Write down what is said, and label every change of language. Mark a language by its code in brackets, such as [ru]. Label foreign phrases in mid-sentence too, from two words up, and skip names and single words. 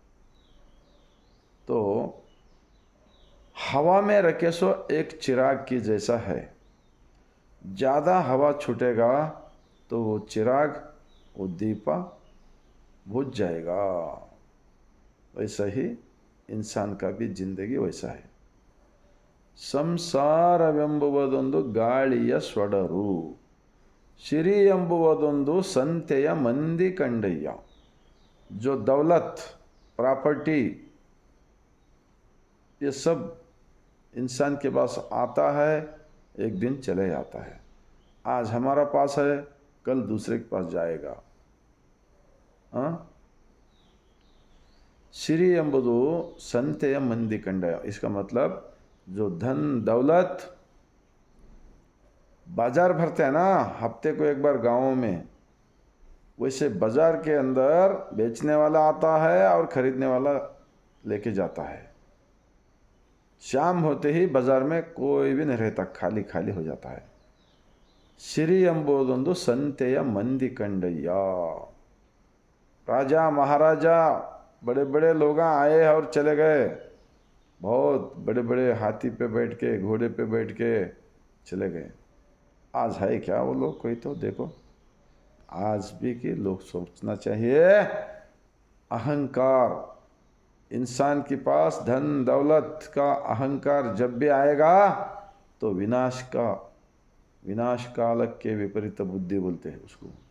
[hi] तो हवा में रखे सो एक चिराग की जैसा है. ज़्यादा हवा छूटेगा तो वो चिराग, वो दीपा बुझ जाएगा. वैसा ही इंसान का भी जिंदगी वैसा है. [kn] ಸಂಸಾರವೆಂಬುವುದೊಂದು ಗಾಳಿಯ ಸೊಡರು, ಸಿರಿ ಎಂಬುವುದೊಂದು ಸಂತೆಯ ಮಂದಿ ಕಂಡಯ್ಯ. [hi] जो दौलत, प्रॉपर्टी, ये सब इंसान के पास आता है, एक दिन चले जाता है. आज हमारा पास है, कल दूसरे के पास जाएगा. [kn] सिरी ಎಂಬುದು ಸಂತೆಯ ಮಂದಿ ಕಂಡಯ್ಯ. [hi] इसका मतलब जो धन दौलत, बाजार भरते हैं ना हफ्ते को एक बार गाँवों में, वैसे बाजार के अंदर बेचने वाला आता है और खरीदने वाला लेके जाता है. शाम होते ही बाजार में कोई भी नहीं रहता, खाली खाली हो जाता है. [kn] ಸಿರಿ ಎಂಬುದೊಂದು ಸಂತೆಯ ಮಂದಿ ಕಂಡಯ್ಯ. [hi] राजा महाराजा बड़े बड़े लोग आए और चले गए. बहुत बड़े बड़े हाथी पे बैठ के, घोड़े पे बैठ के चले गए. आज है क्या वो लोग? कोई तो देखो. आज भी कि लोग सोचना चाहिए, अहंकार, इंसान के पास धन दौलत का अहंकार जब भी आएगा तो विनाश कालक के विपरीत बुद्धि बोलते हैं उसको.